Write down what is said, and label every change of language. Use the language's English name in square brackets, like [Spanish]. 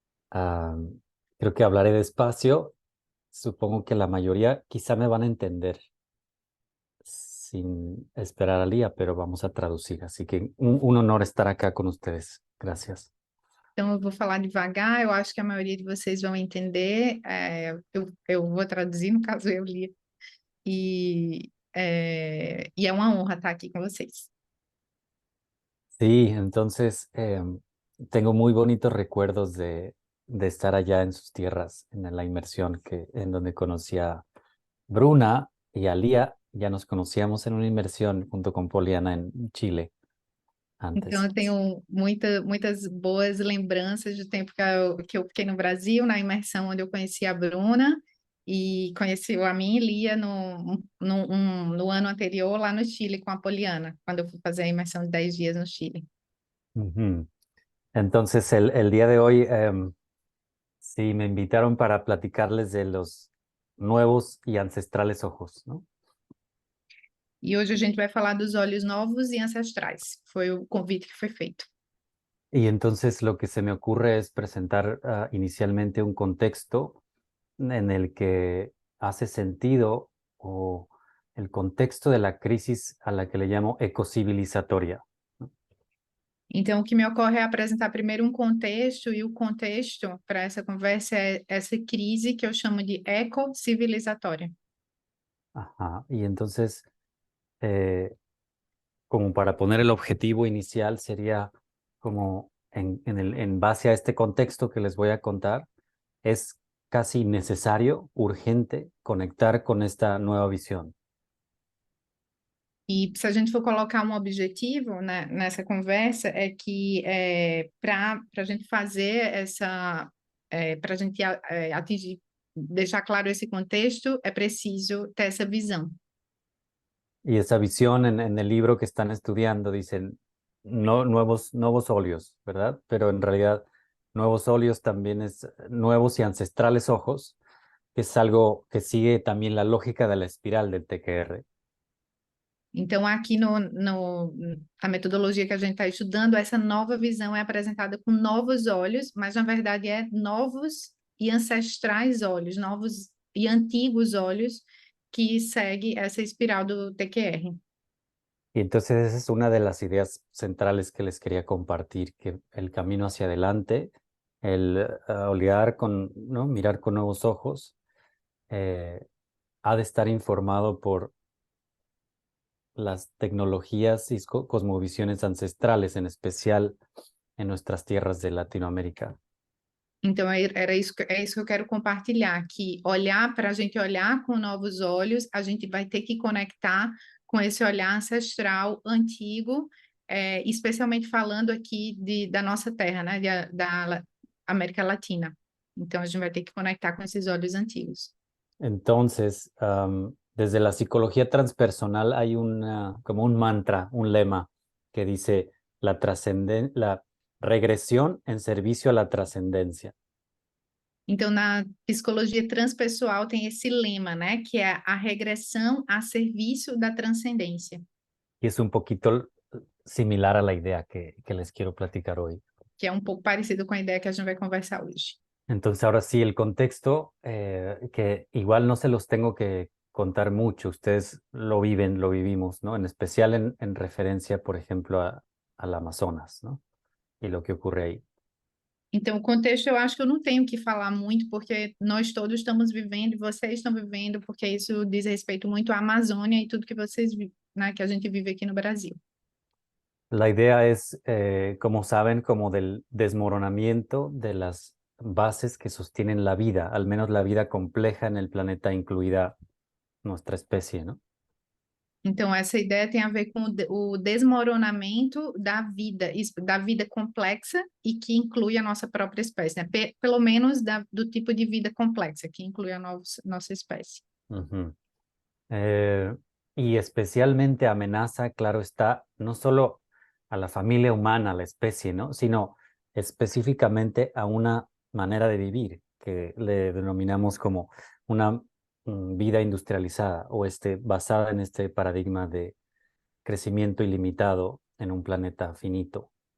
[Spanish] Ah, Creo que hablaré despacio. Supongo que la mayoría quizá me van a entender sin esperar a Lía, pero vamos a traducir. Así que un honor estar acá con ustedes. Gracias. [Portuguese] Então, eu vou falar devagar, eu acho que a maioria de vocês vão entender. Eu vou traduzir, no caso, eu li. E é uma honra estar aqui com vocês. [Spanish] Sí, entonces tengo muy bonitos recuerdos de estar allá en sus tierras, en la inmersión en donde conocí a Bruna y a Lía. Ya nos conocíamos en una inmersión junto con Poliana en Chile [Portuguese] Então, [Spanish] antes. [Portuguese] eu tenho muitas boas lembranças do tempo que eu fiquei no Brasil, na imersão onde eu conheci a Bruna e conheci a mim e Lia no ano anterior, lá no Chile, com a Poliana, quando eu fui fazer a imersão de 10 dias no Chile. Ujú. [Spanish] Entonces, el día de hoy, sí, me invitaron para platicarles de los nuevos y ancestrales ojos, ¿no? [Portuguese] E hoje a gente vai falar dos olhos novos e ancestrais. Foi o convite que foi feito. [Spanish] Y entonces lo que se me ocurre es presentar inicialmente un contexto en el que hace sentido o el contexto de la crisis a la que le llamo ecocivilizatoria. [Portuguese] Então, o que me ocorre é apresentar primeiro um contexto, e o contexto para essa conversa é essa crise que eu chamo de ecocivilizatória. Ajá. [Spanish] Y entonces, como para poner el objetivo inicial, sería como en base a este contexto que les voy a contar, es casi necesario, urgente, conectar con esta nueva visión. [Portuguese] E se a gente for colocar um objetivo, né, nessa conversa, é que para a gente fazer para a gente atingir, deixar claro esse contexto, é preciso ter essa visão. [Spanish] Y esa visión en el libro que están estudiando dicen no, nuevos óleos, ¿verdad? Pero en realidad nuevos óleos también es nuevos y ancestrales ojos, que es algo que sigue también la lógica de la espiral del TQR. [Portuguese] Então, aqui na metodologia que a gente está estudando, essa nova visão é apresentada com novos olhos, mas na verdade é novos e ancestrais olhos, novos e antigos olhos que segue essa espiral do TQR. [Spanish] Y entonces esa es una de las ideas centrales que les quería compartir, que el camino hacia adelante, el olear ¿no? Mirar con nuevos ojos, ha de estar informado por las tecnologías y cosmovisiones ancestrales, en especial en nuestras tierras de Latinoamérica. [Portuguese] Então, é isso que eu quero compartilhar, que para a gente olhar com novos olhos, a gente vai ter que conectar com esse olhar ancestral, antigo, especialmente falando aqui da nossa terra, né, da América Latina. Então, a gente vai ter que conectar com esses olhos antigos. [Spanish] Entonces, desde la psicología transpersonal hay como un mantra, un lema que dice la regresión en servicio a la trascendencia. [Portuguese] Então, na psicologia transpessoal tem esse lema, né, que é a regressão a serviço da transcendência. [Spanish] Y es un poquito similar a la idea que les quiero platicar hoy. [Portuguese] Que é um pouco parecido com a ideia que a gente vai conversar hoje. [Spanish] Entonces, ahora sí, el contexto, que igual no se los tengo que contar mucho, ustedes lo viven, lo vivimos, ¿no? En especial en referencia, por ejemplo, al Amazonas, ¿no? Y lo que ocurre ahí. [Portuguese] Então, o contexto eu acho que eu não tenho que falar muito, porque nós todos estamos vivendo, e vocês estão vivendo, porque isso diz respeito muito à Amazônia e tudo que vocês, né, que a gente vive aqui no Brasil. [Spanish] La idea es, como saben, como del desmoronamiento de las bases que sostienen la vida, al menos la vida compleja en el planeta, incluida nuestra especie, ¿no? [Portuguese] Então, essa ideia tem a ver com o desmoronamento da vida complexa e que inclui a nossa própria espécie, né? Pelo menos do tipo de vida complexa, que inclui a nossa espécie. Ujú. [Spanish] Y especialmente amenaza, claro está, no solo a la familia humana, a la especie, ¿no? Sino específicamente a una manera de vivir que le denominamos como una vida industrializada o basada en este paradigma de crecimiento ilimitado en un planeta finito.